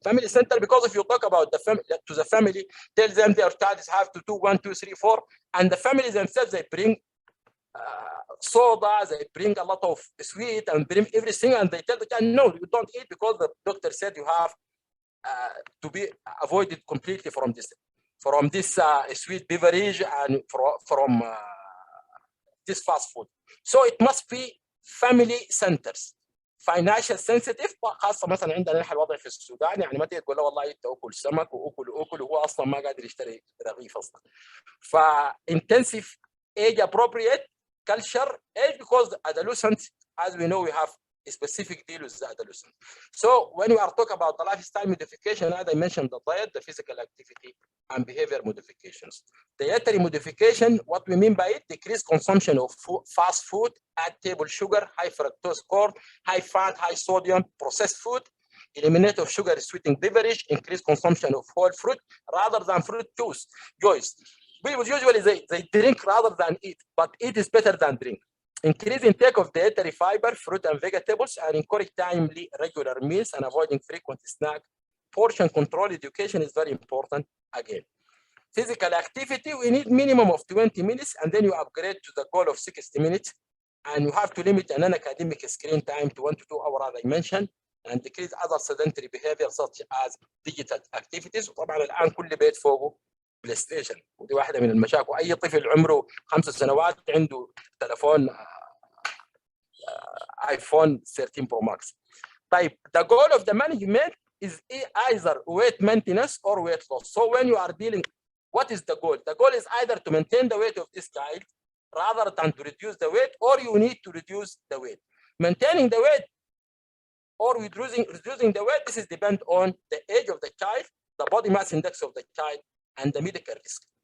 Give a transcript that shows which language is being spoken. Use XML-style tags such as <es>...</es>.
<en>Family center, because if you talk about the family, tell them their child have to do 1, 2, 3, 4, and the families themselves, they bring soda, they bring a lot of sweet and bring everything, and they tell the child, no, you don't eat because the doctor said you have to be avoided completely from this sweet beverage and from this fast food. So it must be family centers. financial sensitive،</en> <ar>خاصه مثلا عندنا نحن الوضع في السودان، يعني ما تقدر تقول له والله انت اكل سمك واكل وهو اصلا ما قادر يشتري رغيف اصلا.</ar> <en>ف intensive age appropriate culture age, because the adolescent, as we know, we have a specific deal with the adolescent. So when we are talking about the lifestyle modification, as I mentioned, the diet, the physical activity, and behavior modifications. Dietary modification, what we mean by it, decreased consumption of fast food, add table sugar, high fructose corn, high fat, high sodium, processed food, eliminate of sugar sweetening beverage, increase consumption of whole fruit rather than fruit juice. People usually they drink rather than eat, but eat is better than drink. Increase intake of dietary fiber, fruit and vegetables, and encourage timely, regular meals and avoiding frequent snack. Portion control education is very important again. Physical activity, we need minimum of 20 minutes, and then you upgrade to the goal of 60 minutes. And you have to limit an academic screen time to 1 to 2 hours, as I mentioned, and decrease other sedentary behavior such as digital activities.</en> <ar>وطبعا الآن كل بيت فوقه بلاي ستيشن، ودي واحدة من المشاكل. أي طفل عمره 5 سنوات عنده تلفون iPhone 13 Pro Max. طيب,</ar> <en>the goal of the management is either weight maintenance or weight loss. So when you are dealing, what is the goal? The goal is either to maintain the weight of this child rather than to reduce the weight, or you need to reduce the weight. Maintaining the weight or reducing the weight, this is depend on the age of the child, the body mass index of the child, and the medical risk.</en>